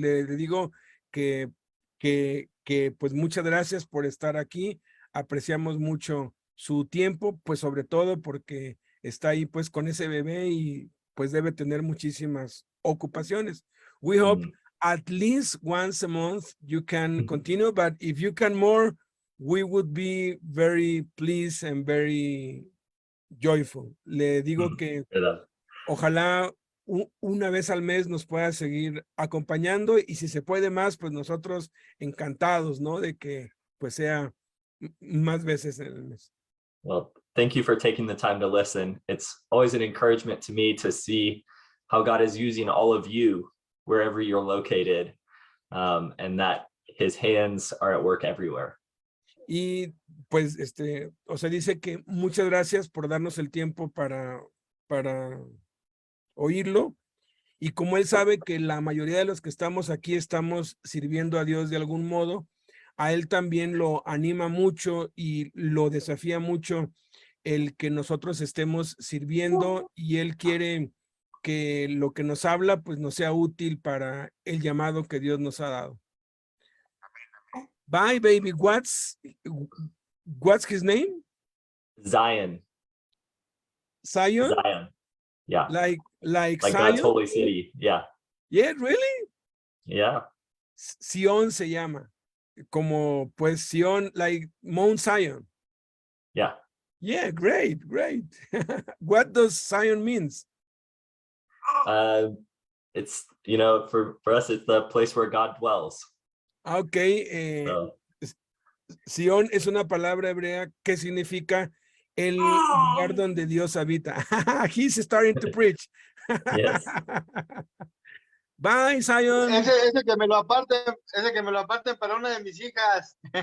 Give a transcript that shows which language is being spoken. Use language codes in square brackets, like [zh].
[es] Le digo que pues muchas gracias por estar aquí. Apreciamos mucho su tiempo, pues sobre todo porque está ahí pues con ese bebé y pues debe tener muchísimas ocupaciones. [en] We hope at least once a month you can continue, but if you can more, we would be very pleased and very joyful. [es] Le digo que ojalá una vez al mes nos pueda seguir acompañando, y si se puede más, pues nosotros encantados, ¿no? De que pues sea más veces en el mes. [en] Well, thank you for taking the time to listen. It's always an encouragement to me to see how God is using all of you wherever you're located, and that his hands are at work everywhere. [es] Y pues o sea, dice que muchas gracias por darnos el tiempo para oírlo, y como él sabe que la mayoría de los que estamos aquí estamos sirviendo a Dios de algún modo, a él también lo anima mucho y lo desafía mucho el que nosotros estemos sirviendo, y él quiere que lo que nos habla pues nos sea útil para el llamado que Dios nos ha dado. [en] Bye, baby. What's his name? Zion. Zion? Zion. Yeah. Like God's Zion? holy city. Yeah. Yeah, really? Yeah. [es] Sion se llama. Como pues Sion, [en] like Mount Zion. Yeah. Yeah, great. What does Zion means? It's, for us, it's the place where God dwells. Okay. So, [es] Sion es una palabra hebrea que significa el lugar donde Dios habita. [en] He's starting to preach. yes. Bye, Zion. [es] Ese que me lo aparten para una de mis hijas.